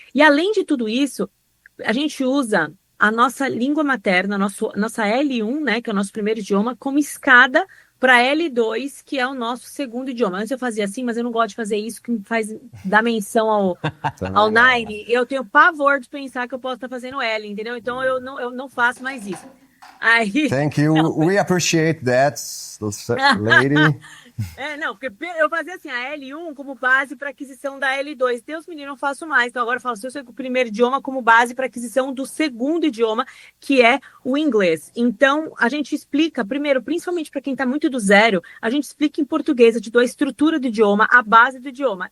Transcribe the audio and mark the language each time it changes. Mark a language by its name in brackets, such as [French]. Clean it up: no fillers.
[Portuguese] E além de tudo isso, a gente usa a nossa língua materna, nossa L1, né, que é o nosso primeiro idioma, como escada para L2, que é o nosso segundo idioma. Antes eu fazia assim, mas eu não gosto de fazer isso, que me faz dar menção ao Nine. Eu tenho pavor de pensar que eu posso estar fazendo L, entendeu? Então eu não faço mais isso. Aí, [English] Thank you. We appreciate that, lady. [Portuguese] Porque eu fazia assim, a L1 como base para aquisição da L2. Deus me livre, não faço mais. Então agora eu falo o primeiro idioma como base para aquisição do segundo idioma, que é o inglês. Então a gente explica, primeiro, principalmente para quem está muito do zero, a gente explica em português, eu te dou a estrutura do idioma, a base do idioma.